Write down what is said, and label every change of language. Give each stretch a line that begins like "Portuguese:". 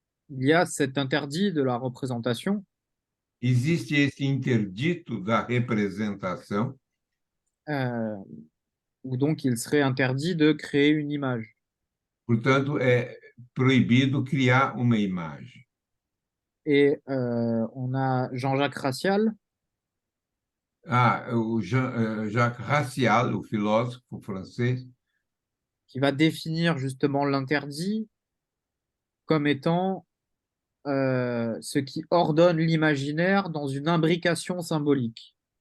French: il y a cet interdit de la représentation,
Portuguese: existe esse interdito da representação,
French: où donc il serait interdit de créer une image.
Portuguese: portanto, é proibido criar uma imagem.
French: Et on a Jean-Jacques Racial,
Portuguese: O Jacques Racial, o filósofo francês,
French: qui va définir justement l'interdit comme étant ce qui ordonne l'imaginaire dans une imbrication symbolique.